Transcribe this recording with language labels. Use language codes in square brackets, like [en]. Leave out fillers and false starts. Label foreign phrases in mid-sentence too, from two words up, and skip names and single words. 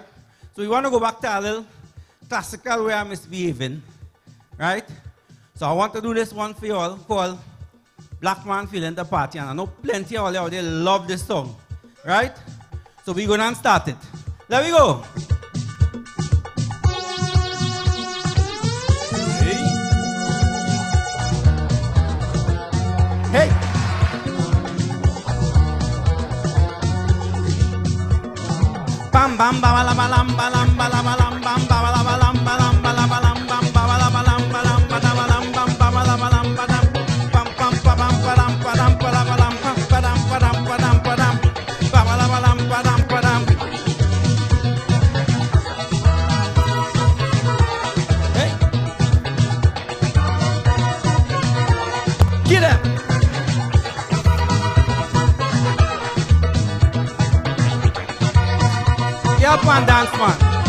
[en] So we want to go back to a little classical way of misbehaving. Right? So I want to do this one for you all called Black Man Feeling the Party. And I know plenty of you out there love this song. Right? So we're going to start it. There we go. Hey! Bam bam ba la ba lam ba lam ba la ba lam bam ba la ba lam ba lam ba la ba lam bam ba la ba lam ba lam ba la lam bam ba la ba lam ba dam bam bam ba bam ba dam ba dam ba la ba lam ba dam ba dam ba dam ba dam ba la ba lam ba dam ba dam. Hey! Get up! Up and dance, man.